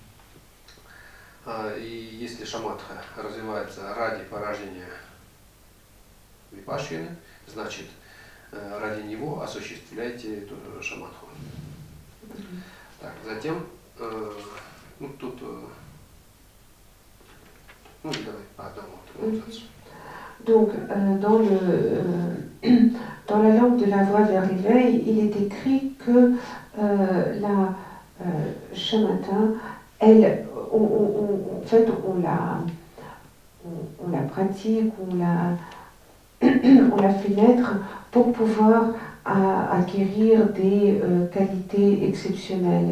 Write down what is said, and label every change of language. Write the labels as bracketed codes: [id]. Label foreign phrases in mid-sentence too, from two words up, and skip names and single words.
[ru] И если шаматха развивается ради порождения випашьяны, значит ради него осуществляйте эту шаматху. Так, затем, тут, давай по одному. [fr] Donc, dans la langue de la voie vers l'éveil, il est écrit que la shamatha, elle, en fait, on la pratique, on la fait naître pour pouvoir acquérir des qualités exceptionnelles.